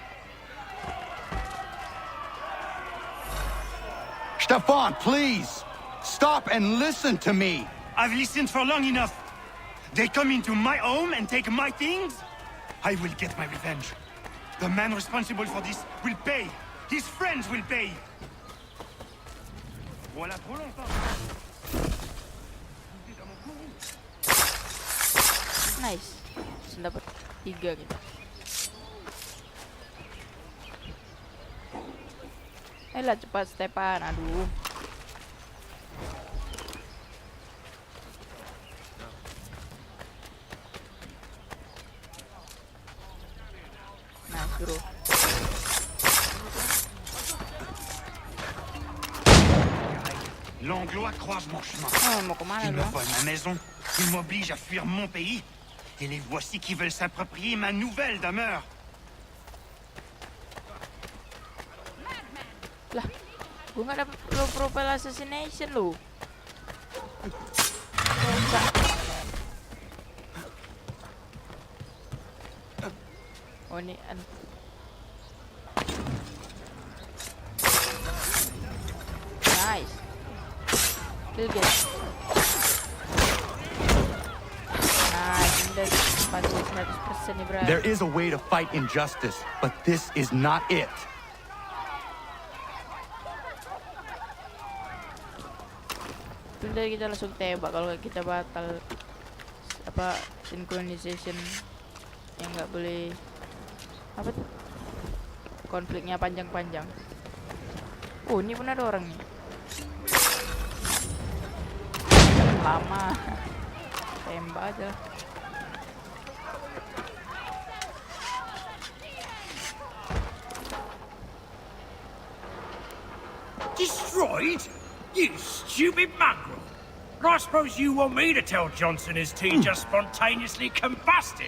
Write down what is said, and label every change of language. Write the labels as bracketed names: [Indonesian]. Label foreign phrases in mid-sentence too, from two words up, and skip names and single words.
[English] Stefan, please! Stop and listen to me! I've listened for long enough. They come into my home and take my things. I will get my revenge. The man responsible for this will pay. His friends will pay. [French] Voilà trop longtemps. [English] Nice. [Indonesian] Dapat 3 kita. Ayolah cepat Stepan, aduh. Nah, suruh. [French] L'Anglois croise mon chemin. [Indonesian] Mau kemana [French] Ils me [Indonesian] lu? [French] volent ma maison. Ils m'obligent à fuir mon pays. Et les voici qui veulent s'approprier ma nouvelle demeure. [Indonesian] Lah, gue gak dapet [English] low profile assassination [Indonesian] lu. Oh ini nice. [English] Kill guys. Nice, [Indonesian] ini pasti 100% nih bro. [English] There is a way to fight injustice, but this is not it. [Indonesian] Tunda kita langsung tembak kalau kita batal apa synchronization yang nggak boleh apa tuh konfliknya panjang-panjang. Oh ini pun ada orang nih. Lama tembak aja lah. [English] Destroyed? You stupid mongrel! I suppose you want me to tell Johnson his tea just spontaneously combusted?